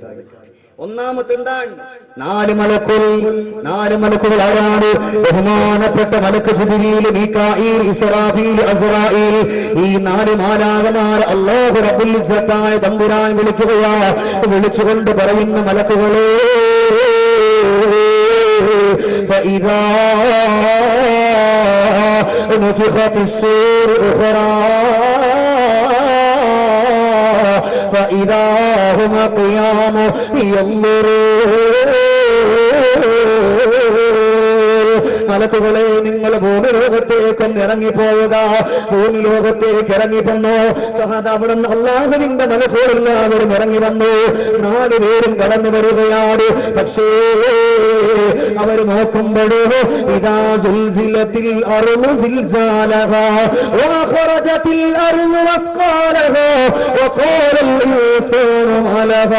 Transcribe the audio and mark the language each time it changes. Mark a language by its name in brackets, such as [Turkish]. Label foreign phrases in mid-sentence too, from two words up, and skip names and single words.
[Malayalam] ഒന്നാമത്തെ എന്താണ്? 4 മലക്കുകൾ ആരാണ്? ബഹുമാനപ്പെട്ട മലക്ക് ജിബ്രീൽ, മീകാഈൽ, ഇസ്രാഫീൽ, അസ്റാഈൽ. ഈ 4 മാലാഖമാർ [Arabic] الله رب العزة [Malayalam] തമ്പുരാൻ വിളിക്കുകയാ. വിളിച്ചുകൊണ്ട് പറയുന്ന മലക്കുകളെ, [Arabic] فإذا نفخ في الصور أخرى فإذا هم قيام ينظرون. [Malayalam] മലക്കുകളെ, നിങ്ങൾ ഭൂമി ലോകത്തേക്കൊന്ന് ഇറങ്ങിപ്പോവുക. ഭൂമി ലോകത്തേക്ക് ഇറങ്ങിപ്പോന്നു. അവിടെ നിന്ന് അല്ലാഹുവിന്റെ മലക്കുകളെല്ലാവരും ഇറങ്ങി വന്നു. 4 പേരും കടന്നു വരികയാണ്. പക്ഷേ അവർ നോക്കുമ്പോഴോ [Arabic] إذا زلزلت الأرض زلزالها وأخرجت الأرض أثقالها وقال الإنسان ما لها.